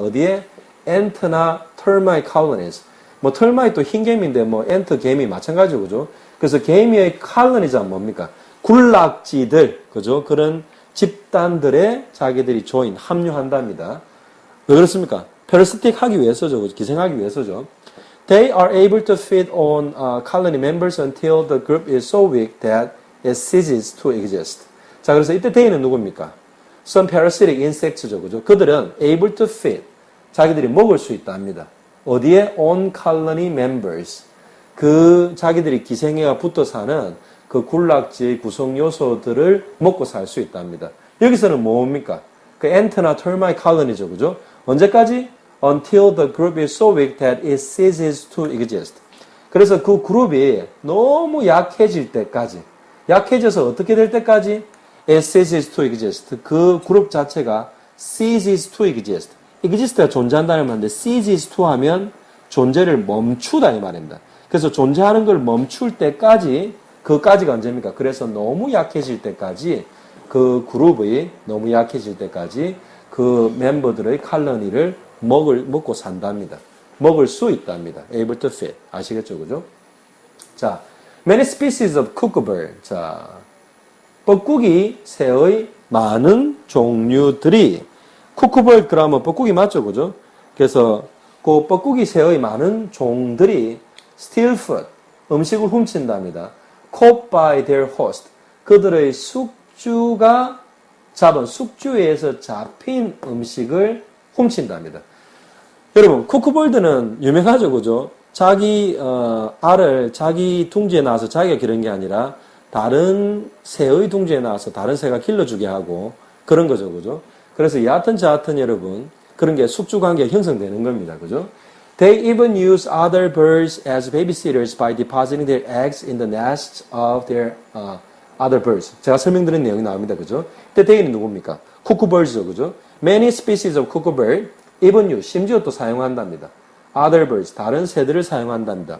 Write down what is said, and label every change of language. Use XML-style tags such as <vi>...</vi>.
<ko>어디에? ant나 termite colonies. 뭐 termite도 흰개미인데 뭐 ant 개미 마찬가지죠, 그죠? 그래서 개미의 colonies는 뭡니까? 군락지들, 그죠? 그런 집단들에 자기들이 합류한답니다. 왜 그렇습니까? parasitic 하기 위해서죠, 그죠? 기생하기 위해서죠.</ko> <en>They are able to feed on colony members until the group is so weak that it ceases to exist.</en> <ko>자, 그래서 이때 they는 누굽니까?</ko> <en>Some parasitic insects죠,</en> <ko>그죠? 그들은</ko> <en>able to feed,</en> <ko>자기들이 먹을 수 있다 합니다. 어디에?</ko> <en>On colony members.</en> <ko>그 자기들이 기생해가 붙어 사는 그 군락지의 구성 요소들을 먹고 살 수 있다 합니다. 여기서는 뭡니까? 그 ant나 termite colony죠, 그죠? 언제까지?</ko> <en>Until the group is so weak that it ceases to exist.</en> <ko>그래서 그 그룹이 너무 약해질 때까지, 약해져서 어떻게 될 때까지?</ko> <en>It ceases to exist.</en> <ko>그 그룹 자체가</ko> <en>ceases to exist.</en> <ko>exist가 존재한다는 말인데</ko> <en>ceases to</en> <ko>하면 존재를 멈추다 이 말입니다. 그래서 존재하는 걸 멈출 때까지, 그까지가 언제입니까? 그래서 너무 약해질 때까지, 그 그룹이 너무 약해질 때까지 그 멤버들의 칼로니를 먹고 산답니다. 먹을 수 있답니다.</ko> <en>able to feed.</en> <ko>아시겠죠? 그죠? 자,</ko> <en>many species of cuckoo.</en> <ko>자, 뻐꾸기 새의 많은 종류들이 쿠쿠벌 그러면 뻐꾸기 맞죠? 그죠? 그래서 그 뻐꾸기 새의 많은 종들이</ko> <en>steal food,</en> <ko>음식을 훔친답니다.</ko> <en>caught by their host,</en> <ko>그들의 숙주가 잡은 숙주에서 잡힌 음식을 훔친답니다. 여러분, 쿠쿠벌드는 유명하죠, 그죠? 자기 알을 자기 둥지에 나와서 자기가 기른 게 아니라 다른 새의 둥지에 나와서 다른 새가 길러주게 하고 그런 거죠, 그죠? 그래서 얕은 자얕은 여러분, 그런 게 숙주 관계가 형성되는 겁니다, 그죠?</ko> <en>They even use other birds as babysitters by depositing their eggs in the nests of their other birds.</en> <ko>제가 설명드린 내용이 나옵니다, 그죠? 근데 they는 누굽니까? 쿠쿠벌즈죠, 그죠?</ko> <en>Many species of cuckoo bird, even use,</en> <ko>심지어 또 사용한답니다.</ko> <en>Other birds,</en> <ko>다른 새들을 사용한답니다.</ko>